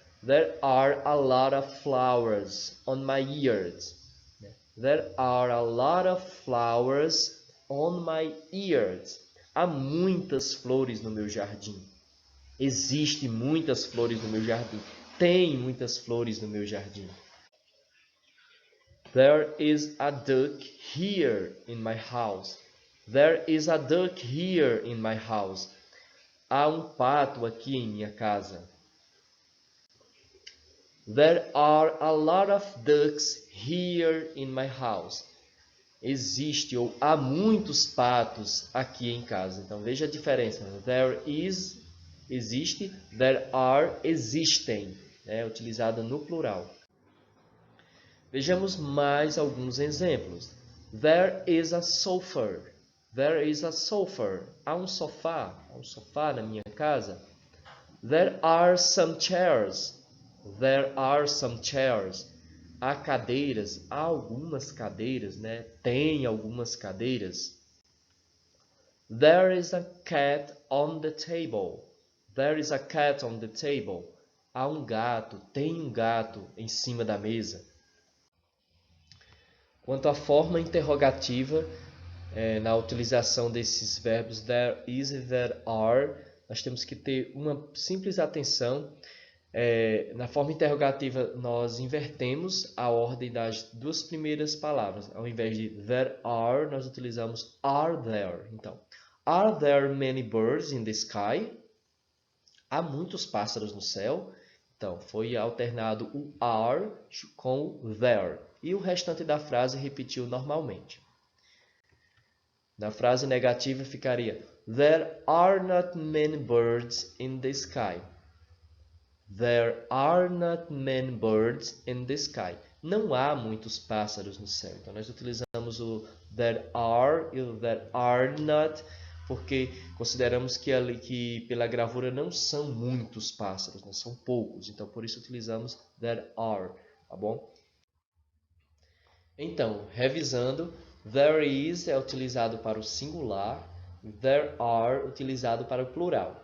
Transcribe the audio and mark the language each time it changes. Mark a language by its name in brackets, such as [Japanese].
[English] There are a lot of flowers on my yard. There are a lot of flowers on my yard. [Portuguese] Há muitas flores no meu jardim. Existem muitas flores no meu jardim. Tem muitas flores no meu jardim. [English] There is a duck here in my house. There is a duck here in my house. [Portuguese] Há um pato aqui em minha casa. [English] There are a lot of ducks here in my house. [Portuguese] Existe ou há muitos patos aqui em casa. Então veja a diferença. [English] There is, [Portuguese] existe. [English] There are, [Portuguese] existem. Utilizada no plural. Vejamos mais alguns exemplos. [English] There is a sofa. There is a sofa. [Portuguese] Há um sofá. Há um sofá na minha casa. [English] There are some chairs. There are some chairs. [Portuguese] Há cadeiras. Há algumas cadeiras, né? Tem algumas cadeiras. [English] There is a cat on the table. There is a cat on the table. [Portuguese] Há um gato. Tem um gato em cima da mesa. Quanto à forma interrogativa, na utilização desses verbos there is e there are, nós temos que ter uma simples atenção. Na forma interrogativa, nós invertemos a ordem das duas primeiras palavras. Ao invés de there are, nós utilizamos are there. Então, [English] are there many birds in the sky? [Portuguese] Há muitos pássaros no céu. Então, foi alternado o are com o there. E o restante da frase repetiu normalmente. Na frase negativa ficaria [English] there are not many birds in the sky. There are not many birds in the sky. [Portuguese] Não há muitos pássaros no céu. Então, nós utilizamos o there are e o there are not, porque consideramos que pela gravura não são muitos pássaros, né? São poucos. Então, por isso utilizamos there are, tá bom? Então, revisando, there is é utilizado para o singular, there are utilizado para o plural.